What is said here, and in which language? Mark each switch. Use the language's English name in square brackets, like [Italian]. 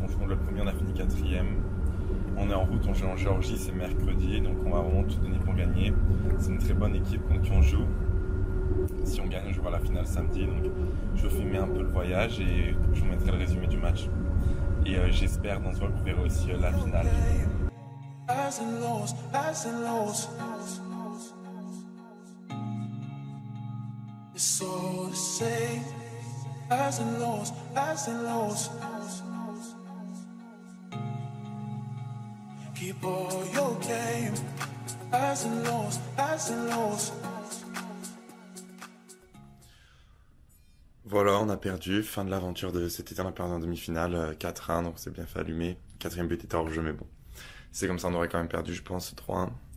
[French] On joue le premier, on a fini quatrième. On est en route, on joue en Géorgie, c'est mercredi, donc on va vraiment tout donner pour gagner. C'est une très bonne équipe contre qui on joue. Si on gagne, on jouera la finale samedi. Donc, je vais filmer un peu le voyage et je vous mettrai le résumé du match. Et j'espère dans ce vlog, vous verrez aussi la finale. [English] Highs and lows, highs and lows. It's all the same. Highs and lows, highs and lows. Keep all your game. Highs and lows, highs and lows. [French] Voilà, on a perdu. Fin de l'aventure de cet été, on a perdu en demi-finale 4-1, donc c'est bien fait allumer. Quatrième but était hors jeu, mais bon. C'est comme ça, on aurait quand même perdu, je pense, 3-1.